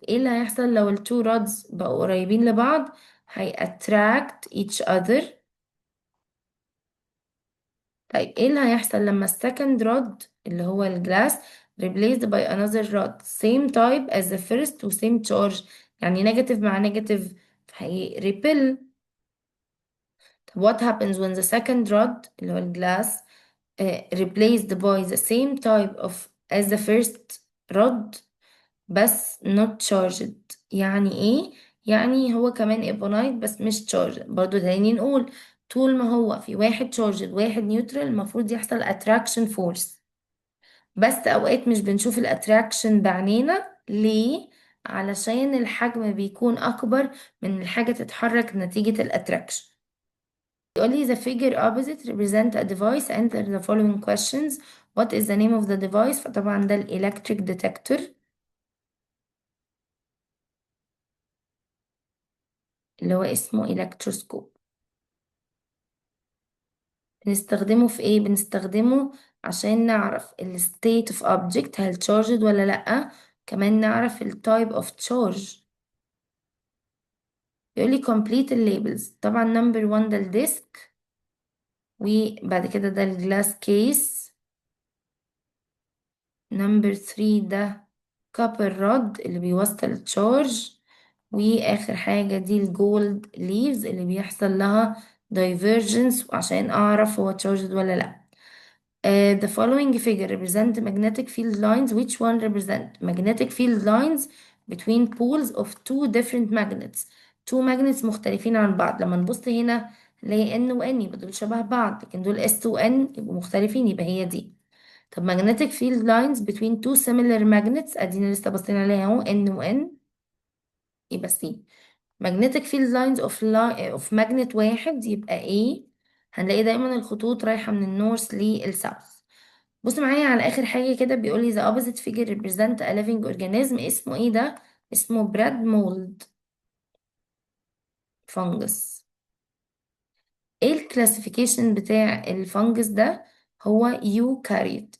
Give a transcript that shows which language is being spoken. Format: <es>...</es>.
<ar>ايه اللي هيحصل لو التو رودز بقوا قريبين لبعض؟ هي</ar> <en>attract each other.</en> <ar>طيب ايه اللي هيحصل لما السكند رود اللي هو الجلاس</ar> <en>replaced by another rod same type as the first</en> <ar>و</ar> <en>same charge؟</en> <ar>يعني نيجاتيف مع نيجاتيف هي repel.</ar> <en>طب what happens when the second rod</en> <ar>اللي هو الجلاس</ar> <en>replaced by the same type of as the first rod بس not charged؟</en> <ar>يعني ايه؟ يعني هو كمان ايبونايت بس مش</ar> <en>charged.</en> <ar>برضو تاني نقول طول ما هو في واحد charged واحد neutral المفروض يحصل attraction force، بس اوقات مش بنشوف الاتراكشن بعينينا. ليه؟ علشان الحجم بيكون أكبر من الحاجة تتحرك نتيجة الاتراكشن. يقولي</ar> <en>the figure opposite represent a device answer the following questions. what is the name of the device؟</en> <ar>فطبعا ده</ar> <en>electric detector</en> <ar>اللي هو اسمه</ar> <en>electroscope.</en> <ar>بنستخدمه في ايه؟ بنستخدمه عشان نعرف ال</ar> <en>state of object</en> <ar>هل charged ولا لأ، كمان نعرف ال</ar> <en>type of charge.</en> <ar>يقولي complete ال labels. طبعا number 1 ده الديسك، وبعد كده ده الجلاس كيس. نمبر 3 ده كابل رود اللي بيوصل التشارج. واخر حاجة دي الجولد ليفز اللي بيحصل لها divergence عشان اعرف هو charged ولا لا.</ar> <en>The following figure represent magnetic field lines. Which one represent magnetic field lines between poles of two different magnets. two magnets</en> <ar>مختلفين عن بعض. لما نبص هنا نلاقي N و N يبقى دول شبه بعض، لكن دول S و N يبقوا مختلفين، يبقى هي دي. طب</ar> <en>magnetic field lines between two similar magnets</en> <ar>ادينا لسه باصين عليها اهو N و N يبقى C.</ar> <en>magnetic field lines of magnet</en> <ar>واحد يبقى</ar> <en>A.</en> <ar>هنلاقي دايما الخطوط رايحة من النورث للساوث. بص معايا على اخر حاجة كده، بيقولي</ar> <en>the opposite figure represent a living organism.</en> <ar>اسمه ايه ده؟ اسمه براد مولد فانجس. ايه الكلاسيفيكيشن بتاع الفانجس ده؟ هو يوكاريوت.</ar>